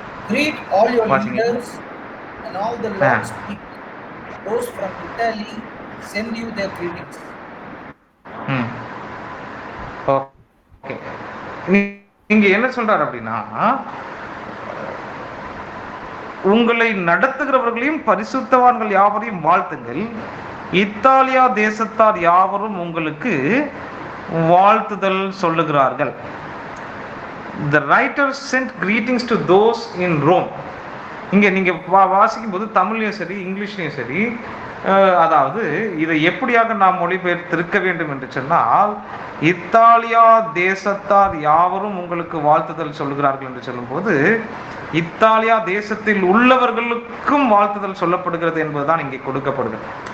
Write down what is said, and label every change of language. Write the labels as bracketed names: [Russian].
[English] Greet all your leaders and all the Lord's people. Those from Italy send you their greetings. Okay. [Tamil] இங்க என்ன சொல்றாரு அப்படின்னா, உங்களை நடத்துகிறவர்களையும் பரிசுத்தவான்கள் யாவரையும் வாழ்த்துங்கள். இத்தாலியா தேசத்தார் யாவரும் உங்களுக்கு வாழ்த்துதல் சொல்லுகிறார்கள். [English] The writer sent greetings to those in Rome. [Tamil] இங்க நீங்க வாசிக்கும் போது தமிழ்லையும் சரி இங்கிலீஷ்லையும் சரி, அதாவது இதை எப்படியாக நாம் மொழிபெயர்த்திருக்க வேண்டும் என்று சொன்னால், இத்தாலியா தேசத்தார் யாவரும் உங்களுக்கு வாழ்த்துதல் சொல்லுகிறார்கள் என்று சொல்லும்போது, இத்தாலியா தேசத்தில் உள்ளவர்களுக்கும் வாழ்த்துதல் சொல்லப்படுகிறது என்பதுதான் இங்கே கொடுக்கப்படுகிறது.